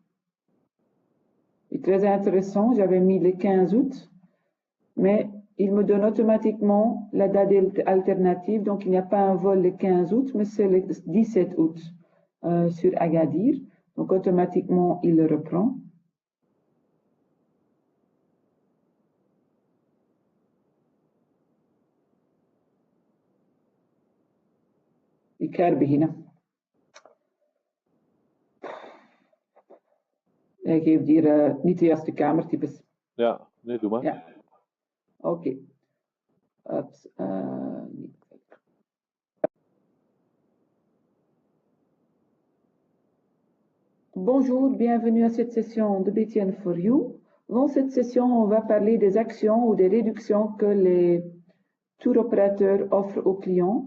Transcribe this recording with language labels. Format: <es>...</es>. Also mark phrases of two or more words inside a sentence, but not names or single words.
<fr>C'est très intéressant. J'avais mis le 15 août, mais il me donne automatiquement la date alternative. Donc, il n'y a pas un vol le 15 août, mais c'est le 17 août sur Agadir. Donc, automatiquement, il le reprend.</fr> <nl>Ik ga er beginnen. Hij geeft hier niet de juiste kamertypes. Ja, nee, doe maar. Ja. Oké.</nl> <fr>Bonjour, bienvenue à cette session de BTN for You. Dans cette session, on va parler des actions ou des réductions que les tour opérateurs offrent aux clients.</fr>